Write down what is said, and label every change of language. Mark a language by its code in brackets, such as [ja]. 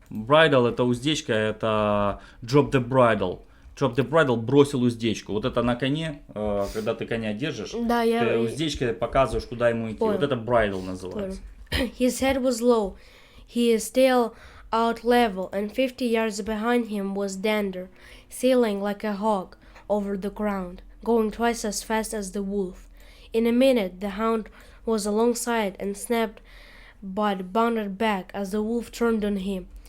[en] Bridle [ru] это уздечка, это [en] drop the bridle. Drop the bridle, [ru] бросил уздечку. Вот это на коне, когда ты коня держишь, Да, ты уздечкой показываешь, куда ему идти. Понял. Вот это bridle называется. [en] His head was low, his tail out level, and 50 yards behind him was Dander, sailing like a hawk over the ground, going twice as fast as the wolf. In a minute the hound was alongside and snapped but bounded back as the wolf turned on him.